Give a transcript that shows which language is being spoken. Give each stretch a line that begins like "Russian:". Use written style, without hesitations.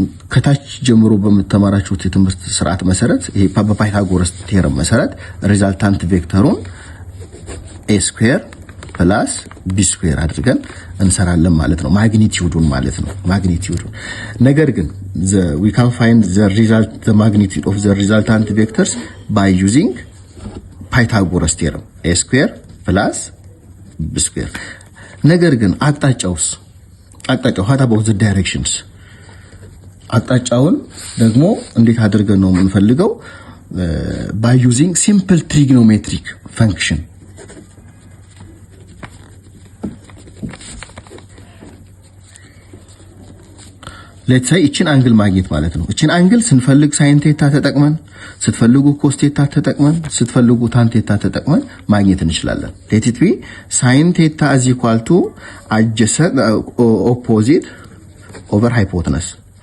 Amharic: ከታች ጀምሮ በመተማራችሁት የትምህርት ስርዓት መሰረት ይሄ በፓይታጎረስ ቴዎረም መሰረት ሪዛልታንት ቬክተሩን
English: a square plus b square
Amharic: አድርገን እንሰራለን ማለት ነው። ማግኒቲዩዱን ማለት ነው። ነገር ግን
English: we can find the magnitude of the resultant vectors by using Pythagoras theorem. a square plus b square.
Amharic: ነገር ግን አቅጣጫው
English: what about the directions?
Amharic: አቅጣጫውን ደግሞ እንዴት አድርገን ነው የምንፈልገው?
English: by using simple trigonometric function. let's say
Amharic: እቺን አንግል ማግኘት ማለት ነው። እቺን አንግል ስንፈልግ ሳይን ቴታ ተጠቅመን፣ ስትፈልጉ ኮስ ቴታ ተጠቅመን፣ ስትፈልጉ ታን ቴታ ተጠቅመን ማግኘት እንችላለን።
English: let it be sin theta is equal to adjacent opposite over hypotenuse.